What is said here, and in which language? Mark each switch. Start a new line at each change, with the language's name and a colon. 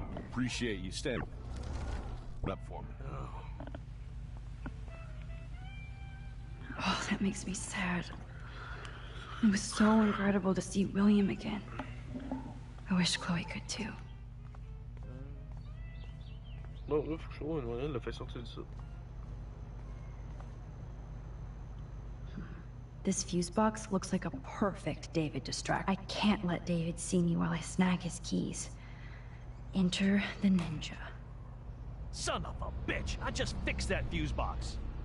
English: Appreciate you standing up for me. Oh, that makes me sad. It was so incredible to see William again. I wish Chloe could too.
French: Non, là, faut que je trouve un moyen de le faire sortir de ça.
English: This fuse box looks like a perfect David distract. I can't let David see me while I snag his keys. Enter the ninja. Son of a bitch! I just fixed that fuse box.